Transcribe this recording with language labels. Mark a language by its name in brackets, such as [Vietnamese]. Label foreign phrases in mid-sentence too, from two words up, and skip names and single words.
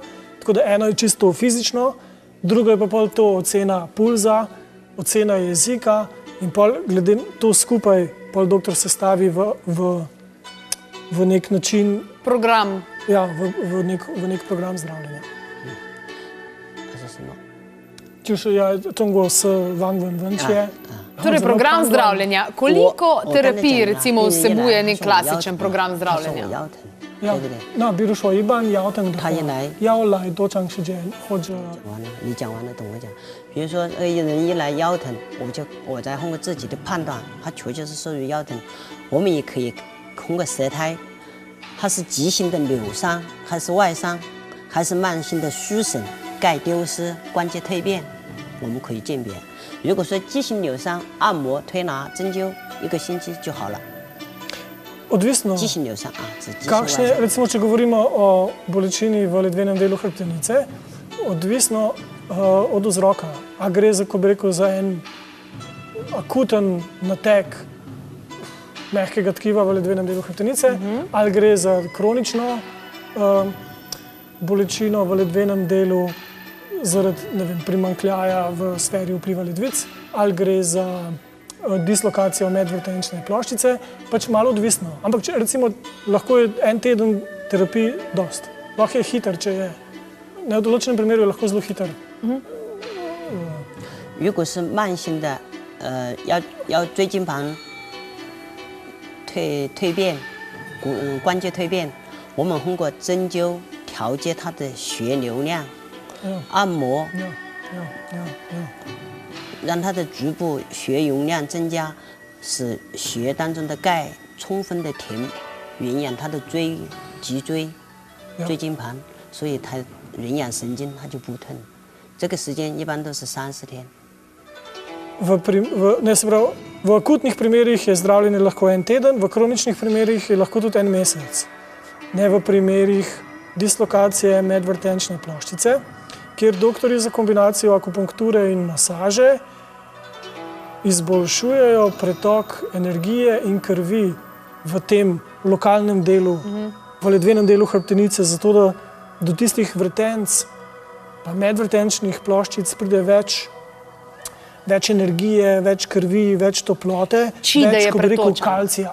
[Slovenian] Tako da eno je čisto fizično, drugo je pa pol to ocena pulza, ocena jezika in pol glede to skupaj pol doktor sestavi v nek način... Program. Ja, v nek program zdravljenja. Čuš, ja, tongo s Wang Wenwen. Torej, program zdravljenja. Koliko terapij recimo vsebuje nek klasičen program zdravljenja? [Chinese] 要，那比如说一般腰疼的话，要来多长时间或者？完了，你讲完了，等我讲。比如说，人一来腰疼，我再通过自己的判断，他确实是属于腰疼。我们也可以通过舌苔，它是急性的扭伤，还是外伤，还是慢性的虚损、钙丢失、关节蜕变， 我们可以鉴别。如果说肌型扭伤，按摩、推拿、针灸1个星期就好了。 [Slovenian] Odvisno, [Chinese] 肌型扭伤啊，指肌型外 [Slovenian] kakšne, [Chinese] 伤。 [Slovenian] recimo, če govorimo o bolečini v ledvenem delu hrbtenice, odvisno od vzroka. A gre za, ko bi rekel, za en akuten nateg mehkega tkiva v ledvenem delu hrbtenice, ali gre za kronično bolečino v ledvenem delu zaradi, ne vem, primanjkljaja v sferi vpliva ledvic, ali gre za dislokacijo medvrtenčne ploščice, pač malo odvisno. Ampak če, recimo, lahko je en teden terapij dost. Lahko je hiter, če je. Na določenem primeru je lahko zelo hiter. [Chinese] 如果是慢性的，要椎间盘蜕变，关节蜕变，我们通过针灸调节它的血流量，按摩 让它的局部血容量增加，使血当中的钙充分的营养它的脊椎、椎间盘，所以它营养神经它就不痛。这个时间一般都是30天。 [Slovenian] V akutnih primerih je zdravljenje lahko en teden, v kroničnih primerih je lahko tudi en mesec. Ne v primerih dislokacije medvrtenčne ploščice, kjer doktorji za kombinacijo akupunkture in masaže izboljšujejo pretok energije in krvi v tem lokalnem delu, v ledvenem delu hrbtenice, zato da do tistih vrtenc pa medvrtenčnih ploščic pride več energije, več krvi, več toplote, več, ko bi rekel, kalcija.